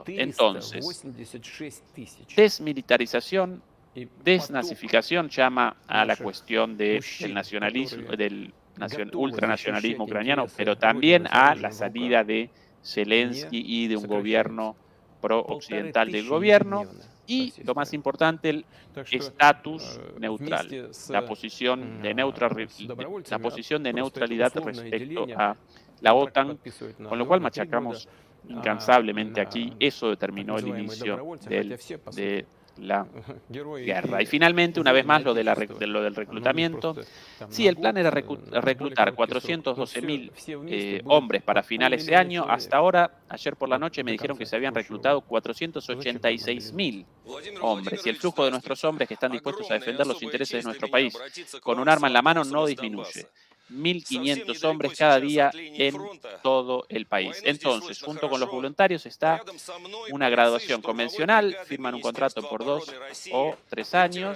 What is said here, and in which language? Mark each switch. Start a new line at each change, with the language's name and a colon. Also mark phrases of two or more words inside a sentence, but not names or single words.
Spanish: Entonces, desmilitarización, desnazificación llama a la cuestión del nacionalismo, del ultranacionalismo ucraniano, pero también a la salida de Zelensky y de un gobierno pro-occidental del gobierno. Y
Russian: России
Spanish: lo más
Russian: стране.
Spanish: importante, el
Russian: Так что,
Spanish: estatus neutral,
Russian: вместе с,
Spanish: la posición de,
Russian: с
Spanish: la
Russian: добровольцами
Spanish: posición de
Russian: просто это
Spanish: neutralidad
Russian: условное
Spanish: respecto
Russian: деление.
Spanish: a la
Russian: Контракт
Spanish: OTAN,
Russian: подписывают на
Spanish: con lo
Russian: 2
Spanish: cual
Russian: на 3 года.
Spanish: machacamos incansablemente aquí. Eso
Russian: Так
Spanish: determinó el
Russian: называемые
Spanish: inicio
Russian: добровольцы, хотя все, по
Spanish: de
Russian: сути,
Spanish: la
Russian: герои
Spanish: guerra. Y
Russian: и
Spanish: finalmente, una vez
Russian: воины
Spanish: más, lo,
Russian: Отечества.
Spanish: de lo del
Russian: Но ведь
Spanish: reclutamiento.
Russian: просто там
Spanish: Sí,
Russian: на
Spanish: el plan
Russian: год,
Spanish: era
Russian: на более
Spanish: reclutar
Russian: короткий срок. Но
Spanish: 412.000
Russian: все вместе будет
Spanish: hombres para
Russian: по
Spanish: finales de
Russian: полмиллиона
Spanish: año. Hasta
Russian: человек
Spanish: ahora, ayer por la
Russian: вот,
Spanish: noche, me
Russian: до
Spanish: dijeron que
Russian: конца
Spanish: se habían
Russian: текущего
Spanish: reclutado
Russian: года. Зачем нам мобилизация?
Spanish: 486.000 hombres. Y el flujo de nuestros hombres que están dispuestos a defender los intereses de nuestro país con un arma en la mano no disminuye. 1.500 hombres cada día en todo el país. Entonces, junto con los voluntarios está una graduación convencional, firman un contrato por 2 o 3 años.